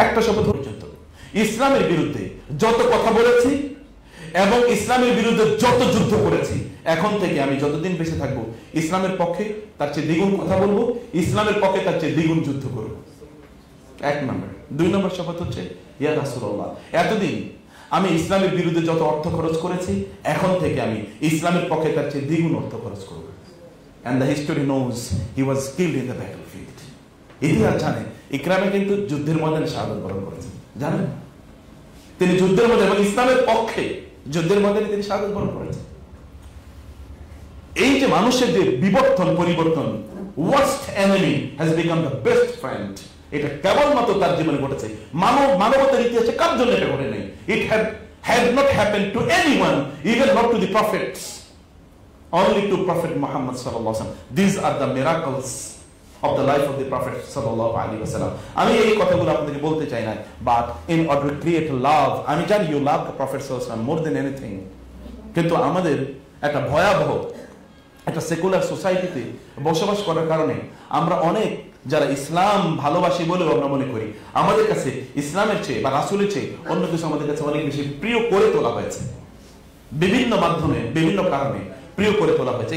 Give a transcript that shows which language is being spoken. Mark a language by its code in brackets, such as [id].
[bn] একটা শপথ পর্যন্ত ইসলামের বিরুদ্ধে যত কথা বলেছি এবং ইসলামের বিরুদ্ধে যত যুদ্ধ করেছি, এখন থেকে আমি যতদিন বেঁচে থাকবো ইসলামের পক্ষে তার চেয়ে দ্বিগুণ কথা বলবো, ইসলামের পক্ষে তার চেয়ে দ্বিগুণ যুদ্ধ করব। 1 নম্বর। 2 নম্বর শপথ হচ্ছে, ইয়া রাসূলুল্লাহ এতদিন আমি ইসলামের বিরুদ্ধে যত অর্থ খরচ করেছি, এখন থেকে আমি ইসলামের পক্ষে তার চেয়ে দ্বিগুণ অর্থ খরচ করব। [en] And the history knows he was killed in the battlefield. [bn] ইতিহাস জানে ইকরামা কিন্তু যুদ্ধের ময়দানে শাহাদাত বরণ করেছেন, জানেন? তিনি যুদ্ধের মধ্যে এবং ইসলামের পক্ষে যুদ্ধের ময়দানে তিনি শাহাদাত বরণ করেছেন। এই যে মানুষের যে বিবর্তন পরিবর্তন, [en] worst enemy has become the best friend, [bn] এটা কেবলমাত্র তার জীবনে ঘটেছে। মানবতার ইতিহাসে কার জন্য এটা ঘটে নাই। [en] It had not happened to anyone, even not to the prophets, only to Prophet Muhammad sallallahu alaihi wasallam. These are the miracles of the life of the Prophet sallallahu alaihi wasallam. [bn] আমি এই কথাগুলো আপনাদেরকে বলতে চাই না, [en] but in order to create love, [bn] আমি জানি [en] you love the Prophet sallallahu alaihi wasallam more than anything, [bn] কিন্তু আমাদের একটা ভয়াবহ একটা সেকুলার সোসাইটিতে বসবাস করার কারণে আমরা অনেক যারা ইসলাম ভালোবাসি বলেও আমরা মনে করি আমাদের কাছে ইসলামের চেয়ে বা রাসূলের চেয়ে অন্য কিছু আমাদের কাছে অনেক বেশি প্রিয় করে তোলা হয়েছে, বিভিন্ন মাধ্যমে বিভিন্ন কারণে প্রিয় করে তোলা হয়েছে।